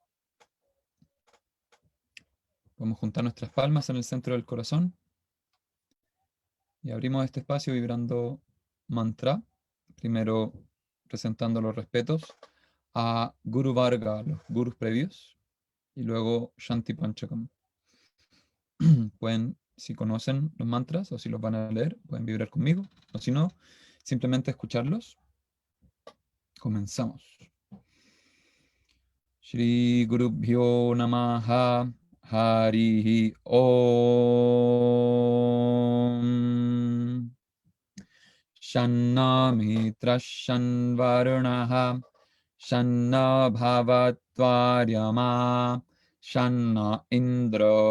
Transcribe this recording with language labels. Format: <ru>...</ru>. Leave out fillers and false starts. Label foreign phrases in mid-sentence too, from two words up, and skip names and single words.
<es>Podemos juntar nuestras palmas en el centro del corazón y abrimos este espacio vibrando mantra, primero presentando los respetos a Guru Varga, los gurus previos, y luego Shanti Panchakam. Pueden, si conocen los mantras o si los van a leer, pueden vibrar conmigo, o si no, simplemente escucharlos. Comenzamos.</es> <sa>Shri Gurubhyo Namaha Harihi Om Shanna Mitra Shanvarunaha Shanna Bhavatvaryama Shanna Indra</sa>